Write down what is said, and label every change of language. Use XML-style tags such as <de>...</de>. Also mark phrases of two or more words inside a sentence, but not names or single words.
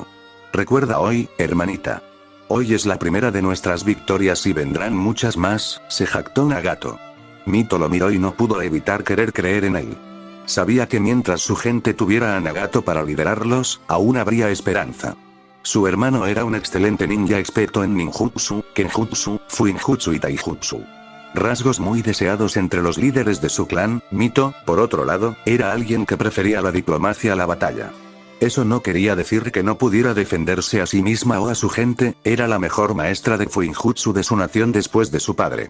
<es>Recuerda hoy, hermanita. Hoy es la primera de nuestras victorias y vendrán muchas más, se jactó Nagato. Mito lo miró y no pudo evitar querer creer en él. Sabía que mientras su gente tuviera a Nagato para liderarlos, aún habría esperanza. Su hermano era un excelente ninja experto en ninjutsu, kenjutsu, fuinjutsu y taijutsu. Rasgos muy deseados entre los líderes de su clan. Mito, por otro lado, era alguien que prefería la diplomacia a la batalla. Eso no quería decir que no pudiera defenderse a sí misma o a su gente, era la mejor maestra de fuinjutsu de su nación después de su padre.</es>